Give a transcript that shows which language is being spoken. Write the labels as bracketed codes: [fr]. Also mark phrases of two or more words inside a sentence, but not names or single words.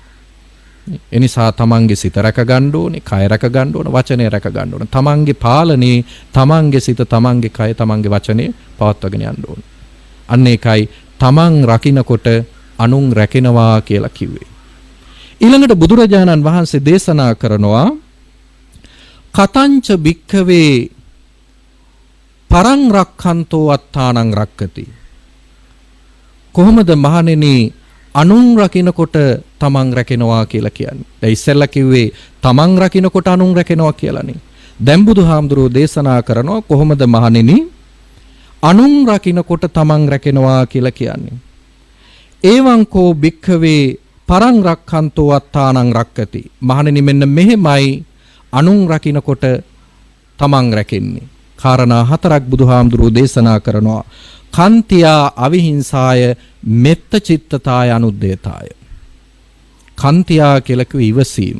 [si] ඒ නිසා තමන්ගේ සිත රැක ගන්න ඕනේ, කය රැක ගන්න ඕනේ, වචනය රැක ගන්න ඕනේ. තමන්ගේ පාලනේ තමන්ගේ සිත, තමන්ගේ කය, තමන්ගේ වචනේ පවත්වාගෙන යන්න ඕනේ. අන්න ඒකයි තමන් රකින්නකොට අනුන් රැකෙනවා කියලා කිව්වේ. ඊළඟට බුදුරජාණන් වහන්සේ දේශනා කරනවා [pi] කතංච භික්ඛවේ පරං රක්ඛන්තෝ අත්තානං රක්කති. [si] කොහොමද මහණෙනි අනුන් රකින්නකොට තමන් රැකෙනවා කියලා කියන්නේ? දැන් ඉස්සෙල්ලා කිව්වේ තමන් රකින්නකොට අනුන් රැකෙනවා කියලානේ. දැන් බුදුහාමුදුරුවෝ දේශනා කරනවා කොහොමද මහණෙනි අනුන් රකින්නකොට තමන් රැකෙනවා කියලා කියන්නේ? [pi] එවං කෝ භික්ඛවේ පරං රක්ඛන්තෝ අත්තානං රක්කති. [si] මහණෙනි මෙන්න මෙහෙමයි අනුන් රකින්නකොට තමන් රැකෙන්නේ. කාරණා හතරක් බුදුහාමුදුරුවෝ දේශනා කරනවා. [pi] කන්තියා අවිහිංසාය මෙත්ත චිත්තතාය අනුද්දේතාය. [si] කන්තියා කියලා කිව්වේ ඉවසීම.